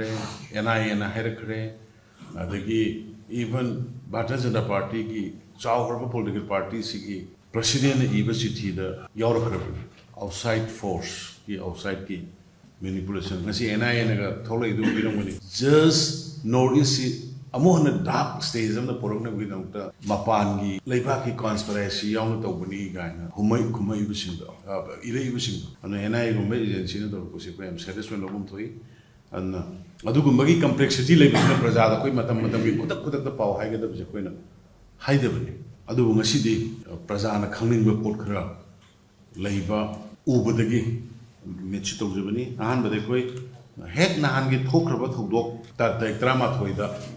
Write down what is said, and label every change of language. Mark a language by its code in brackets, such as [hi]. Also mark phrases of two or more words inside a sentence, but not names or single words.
[mni] NIA না হায়রকরে অদাগী [en] even Bharatiya Janata Party ki chawraba political party [mni] সিগী প্রেসিডেন্ট ইবা চিঠি দা য়াউরখরবানি [en] outside force [mni] কি আউটসাইড কি মেনিপুলেশন ঙসি NIA নাগা থোলাই দু বীরমনি [en] just notice [mni] অমোহনা [en] dark stage [mni] অমনা পোরোকনা বিনৌতা মপান গী লৈবা কি কন্সপিরেসি য়াউনা তৌবনি গৈনা হুমাই বিসিংদা ইলৈ বিসিং অনা NIA গুম্বা এজেন্সি না দোর কো সে পেম স্যাটিসফেকশন লোগুম থোই অন্না অদুগুমগী কমপ্লেক্সিটি লৈবিনা প্রজাদা খোই মতম গী কুদাক দা পাও হায়গদা বজে খোইনা হায়দবনি অদু ঙসি দি প্রজানা খংনিং পোৎ খরা লৈবা উবদাগী মেচি তৌজবনি অহান বদে খোই হেক নহান গী থোকরবা থোগদোক তা ড্রামা থোইদা